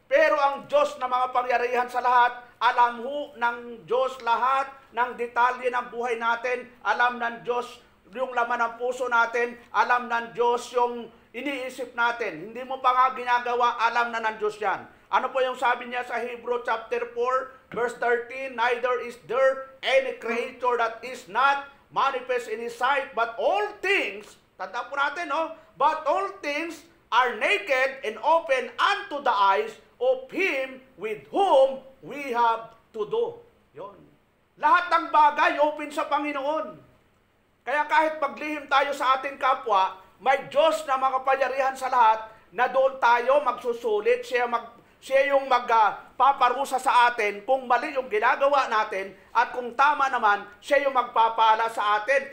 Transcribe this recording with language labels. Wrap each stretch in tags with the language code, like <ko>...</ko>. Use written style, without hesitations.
<tl>Pero ang Diyos na mga pangyarihan sa lahat, alam ho ng Diyos lahat ng detalye ng buhay natin. Alam ng Diyos yung laman ng puso natin. Alam ng Diyos yung iniisip natin. Hindi mo pa nga ginagawa, alam na ng Diyos yan. Ano po yung sabi niya sa Hebrew chapter 4, verse 13?</tl> <en>Neither is there any creator that is not manifest in His sight, but all things,</en> <tl>tanda po natin, no?</tl> <en>But all things are naked and open unto the eyes of Him with whom we have to do.</en> <tl>Yun. Lahat ng bagay open sa Panginoon. Kaya kahit maglihim tayo sa ating kapwa, may Diyos na makapangyarihan sa lahat na doon tayo magsusulit. Siya yung magpaparusa sa atin kung mali yung ginagawa natin at kung tama naman, siya yung magpapala sa atin.</tl>